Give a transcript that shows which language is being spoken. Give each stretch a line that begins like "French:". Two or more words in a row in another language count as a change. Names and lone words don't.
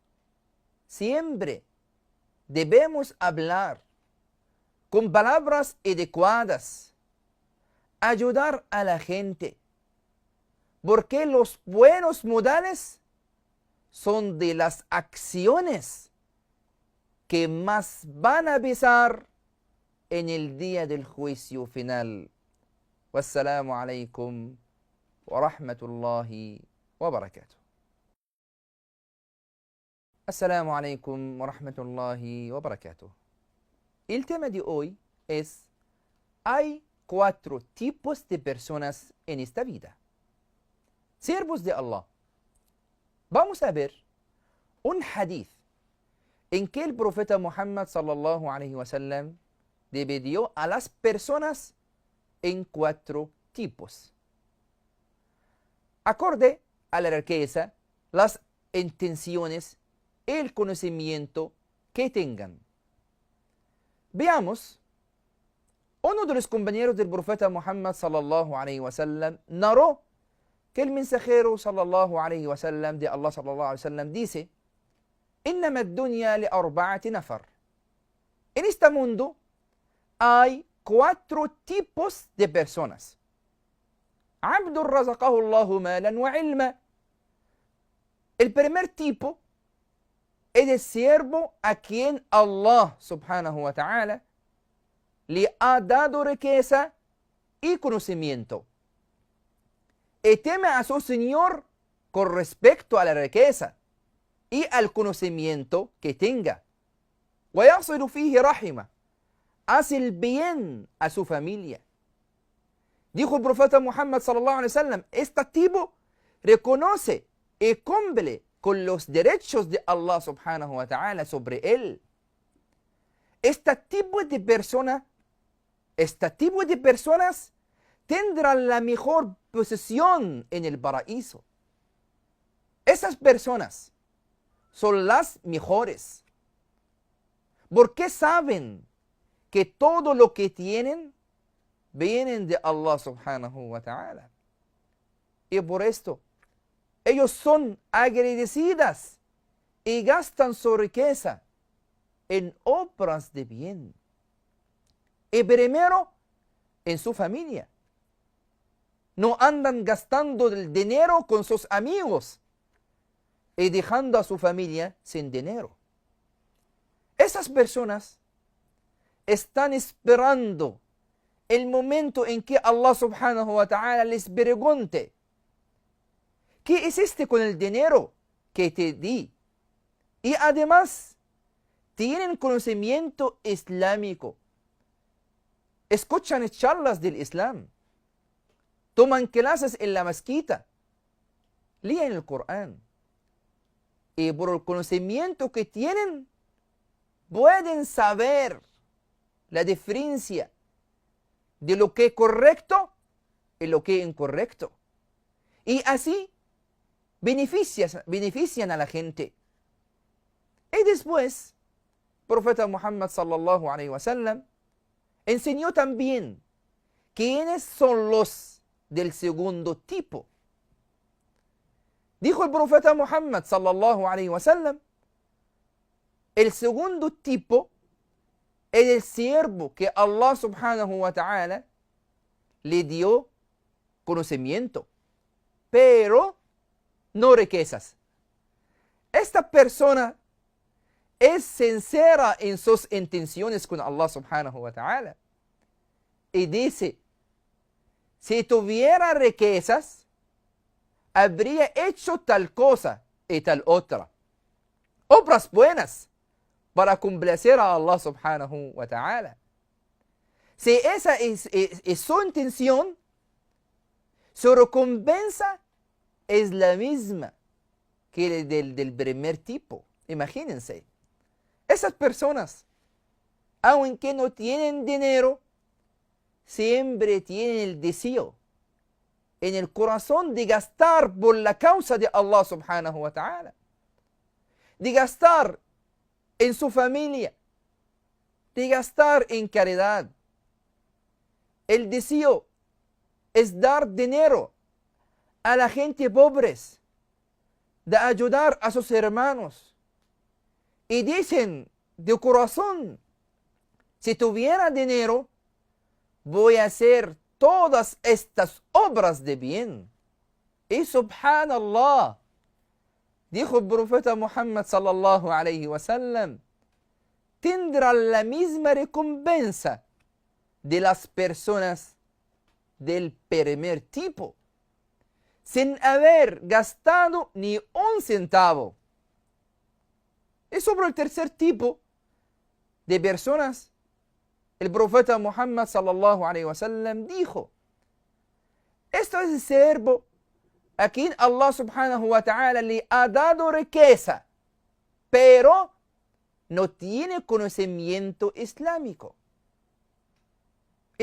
Spanish: Siempre debemos hablar con palabras adecuadas, ayudar a la gente, porque los buenos modales son de las acciones que más van a pesar en el día del juicio final.
Arabic: والسلام عليكم ورحمة الله وبركاته. السلام عليكم ورحمة الله وبركاته.
Spanish: El tema de hoy es: hay 4 tipos de personas en esta vida. Siervos de Allah, vamos a ver un hadith en que el profeta Muhammad
Arabic: صلى الله عليه وسلم
Spanish: dividió a las personas en 4 tipos, acorde a la riqueza, las intenciones, el conocimiento que tengan. Veamos, uno de los compañeros del profeta Muhammad
Arabic: صلى الله عليه وسلم
Spanish: narró que el mensajero
Arabic: صلى الله عليه وسلم
Spanish: de Allah
Arabic: صلى الله عليه وسلم
Spanish: dice:
Arabic: إنما الدنيا لأربعة نفر.
Spanish: En este mundo hay 4 tipos de personas.
Arabic: عبد رزقه الله مالا وعلما.
Spanish: El primer tipo es el siervo a quien Allah
Arabic: سبحانه وتعالى
Spanish: le ha dado riqueza y conocimiento, y teme a su Señor con respecto a la riqueza y al conocimiento que tenga.
Arabic: ويصل فيه رحمه.
Spanish: Hace el bien a su familia. Dijo el profeta Muhammad
Arabic: صلى الله عليه وسلم,
Spanish: este tipo reconoce y cumple con los derechos de Allah
Arabic: سبحانه وتعالى
Spanish: sobre él. Este tipo de personas tendrán la mejor posición en el paraíso. Esas personas son las mejores, porque saben que todo lo que tienen vienen de Allah
Arabic: سبحانه وتعالى.
Spanish: Y por esto, ellos son agradecidas y gastan su riqueza en obras de bien. Y primero, en su familia. No andan gastando el dinero con sus amigos y dejando a su familia sin dinero. Esas personas están esperando el momento en que Allah
Arabic: سبحانه وتعالى
Spanish: les pregunte: ¿qué hiciste con el dinero que te di? Y además, tienen conocimiento islámico, escuchan charlas del Islam, toman clases en la mezquita, leen el Corán, y por el conocimiento que tienen, pueden saber la diferencia de lo que es correcto y lo que es incorrecto. Y así benefician a la gente. Y después, el profeta Muhammad
Arabic: صلى الله عليه وسلم
Spanish: enseñó también quiénes son los del segundo tipo. Dijo el profeta Muhammad
Arabic: صلى الله عليه وسلم:
Spanish: el segundo tipo es el siervo que Allah
Arabic: سبحانه وتعالى
Spanish: le dio conocimiento, pero no riquezas. Esta persona es sincera en sus intenciones con Allah
Arabic: سبحانه وتعالى
Spanish: y dice: si tuviera riquezas, habría hecho tal cosa y tal otra, obras buenas para complacer a Allah
Arabic: سبحانه وتعالى.
Spanish: Si esa es su intención, su recompensa es la misma que del primer tipo. Imagínense, esas personas, aunque no tienen dinero, siempre tienen el deseo en el corazón de gastar por la causa de Allah
Arabic: سبحانه وتعالى,
Spanish: de gastar en su familia, de gastar en caridad. El deseo es dar dinero a la gente pobre, de ayudar a sus hermanos. Y dicen de corazón: si tuviera dinero, voy a hacer todas estas obras de bien. Y subhanallah, dijo el profeta Muhammad
Arabic: صلى الله عليه وسلم,
Spanish: tendrán la misma recompensa de las personas del primer tipo, sin haber gastado ni un centavo. Y sobre el tercer tipo de personas, el profeta Muhammad
Arabic: صلى الله عليه وسلم
Spanish: dijo: esto es el siervo a quien Allah
Arabic: سبحانه وتعالى
Spanish: le ha dado riqueza, pero no tiene conocimiento islámico.